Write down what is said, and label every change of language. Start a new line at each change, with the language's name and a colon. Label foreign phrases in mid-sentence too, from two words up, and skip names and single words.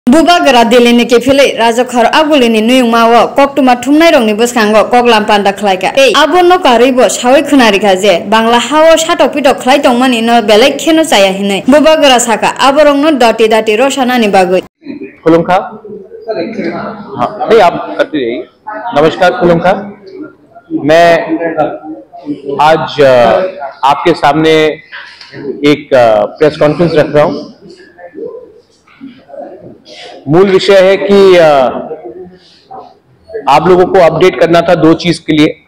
Kok Borok: Bubagara Delini Kefile, Razokar Abulini Nuyumawa, Koktuma Tumnaironi Buskango, Koglam Panda Klaika. Abono Karibos, Hawi Kunarikaze, Bangla Hao Shatopito Klaitomani no Belek Kenusaya Hine, Bubagara Saka, Aborong no Doti Dati Roshanani Bagu.
Hindi: खुलुमखा नहीं आप करते रहिए। नमस्कार खुलुमखा, मैं आज आपके सामने एक प्रेस कॉन्फ्रेंस रख रहा हूं। मूल विषय है कि आप लोगों को अपडेट करना था दो चीज के लिए।